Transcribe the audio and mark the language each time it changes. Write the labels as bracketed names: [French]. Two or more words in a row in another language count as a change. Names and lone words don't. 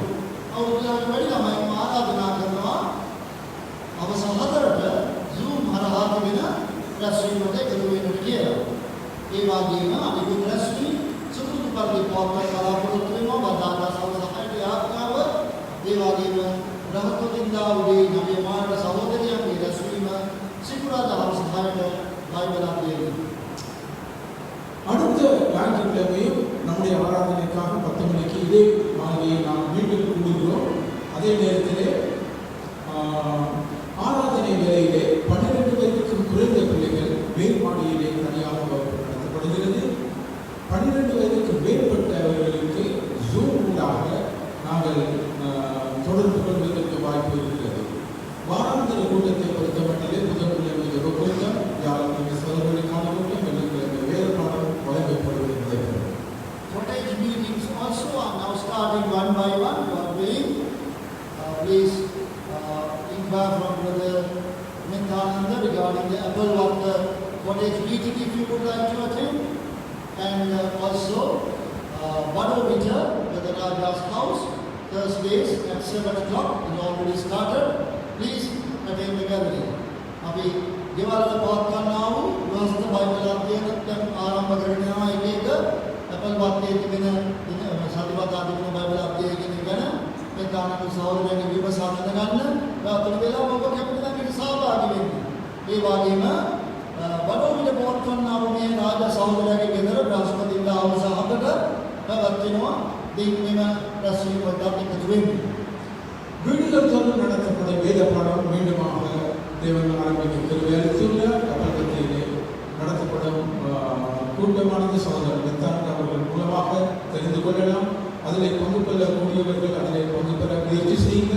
[Sinhala] අවුරුදු වැඩි ළමයින් ආරාධනා කරනවා අවසන් 4ට Zoom හරහා තිබෙන රැස්වීමට එකතු වෙන්න කියලා. ඒ වගේම අනිකුත් රැස්වීම් සුදුසු පරිදි පවත්වා බලාපොරොත්තු වෙනවා. බදාදා සවස් 6ට යාත්‍රාව ඒ වගේම බ්‍රහස්පතින්දා උදේ 9 මාට සහෝදරයන්ගේ රැස්වීම සිකුරාදා හවස 6ට බයිබල් අධ්‍යයනය. [Tamil] அடுத்த ஞாயிற்றுக்கிழமையும் நம்முடைய ஆராதனைக்காக 10 மணிக்கு இதே மாலையை நாம் மீண்டும் கூடுகிறோம். அதே நேரத்திலே ஆராதனை வேளையிலே 12 வயதுக்கும் குறைந்த பிள்ளைகள் மேல்மாடியிலே தனியாக வகுப்பு நடத்தப்படுகிறது. 12 வயதுக்கு மேற்பட்டவர்களுக்கு ஜூம் ஊடாக நாங்கள் தொடர்பு கொள்வதற்கு வாய்ப்பு இருக்கிறது. வாராந்திர கூட்டத்தை பொறுத்தமட்டிலே புதன்கிழமை ஜெப கூட்டம், வியாழக்கிழமை சகோதரர்களுக்கான கூட்டம், வெள்ளிக்கிழமை வேத பாடம் வழங்கப்படுவது நடைபெறும். [English] Cottage meetings also are now starting one by one. God willing, please inquire from Brother Nityananda regarding the Apple Water Cottage meeting if you would like to attend. And also Vadovita, Brother Raja's house, Thursdays at 7 o'clock is already started. Please attend the gathering. [Sinhala] අපි ගෙවල් වල පවත්වන්නා වූ ගෘහස්ත බයිබල් අධ්‍යයනය දැන් ආරම්භ කරගෙන යනවා. එක Apple Water තිබෙන සතිපතා තිබෙන බයිබල් අධ්‍යයනය ගැන මේ කාණක සහෝදරයන්ගේ විමසා ගන්න. රාත්‍රී වේලාව ඔබ කැමති නම් මේක සහභාගී වෙන්න. ඒ වගේම වඩෝවිල පවත්වන්නා වූ මේ රාජ සහෝදරයන්ගේ ගෙදර බ්‍රහස්පතින්දා හවස 7ට පැවැත්වෙනවා. දෙයින්ම රැස්වීම වලට එකතු වෙන්න. [Tamil] வீடுகள் தோறும் நடத்தப்படும் வேத பாடம் மீண்டுமாக தேவன் ஆரம்பிக்க கிருபை அளித்துள்ள கப்பல்கத்திலே நடத்தப்படும் கூட்டமானது சகோதரர் நித்தானந்த அவர்கள் மூலமாக தெரிந்து கொள்ளலாம். அதிலே பங்கு கொள்ளக்கூடியவர்கள் அதிலே பங்கு பெற முயற்சி செய்யுங்கள்.